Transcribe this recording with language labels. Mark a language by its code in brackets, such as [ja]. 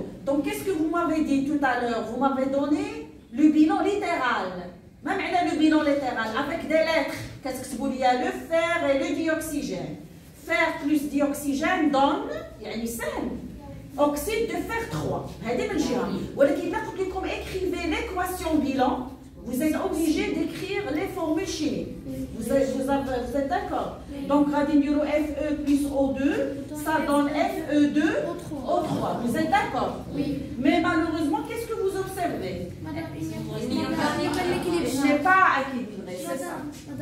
[fr] Donc, qu'est-ce que vous m'avez dit tout à l'heure? Vous m'avez donné le bilan littéral. Même le bilan littéral, avec des lettres. Qu'est-ce que vous dites? Le fer et le dioxygène. Fer plus dioxygène donne, [ar] يعني سهل. [fr] Oxyde de fer 3. [ar] هذه من جهة. ولكن إذا قلت لكم [fr] écrivez l'équation bilan. Vous êtes obligé d'écrire les formules chimiques. Vous êtes d'accord? Donc, Fe plus O2, ça donne Fe2O3. Vous êtes d'accord? Oui. Mais malheureusement, qu'est-ce que vous observez? Il n'est pas équilibré, c'est ça.